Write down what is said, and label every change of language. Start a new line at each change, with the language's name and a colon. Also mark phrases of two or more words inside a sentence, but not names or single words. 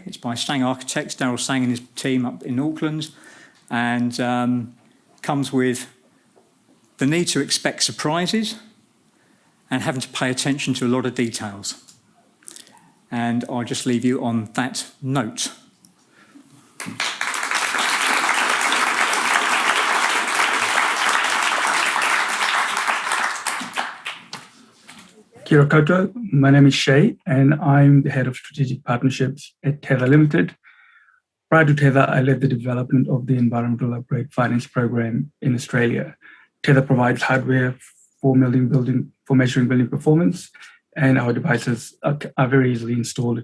English: It's by Sang Architects, Daryl Sang and his team up in Auckland, and comes with the need to expect surprises and having to pay attention to a lot of details. And I'll just leave you on that note.
Māori: Kia ora koutou.
English: My name is Shay, and I'm the head of strategic partnerships at Tether Limited. Prior to Tether, I led the development of the Environmental Upgrade Finance Program in Australia. Tether provides hardware for measuring building performance, and our devices are very easily installed.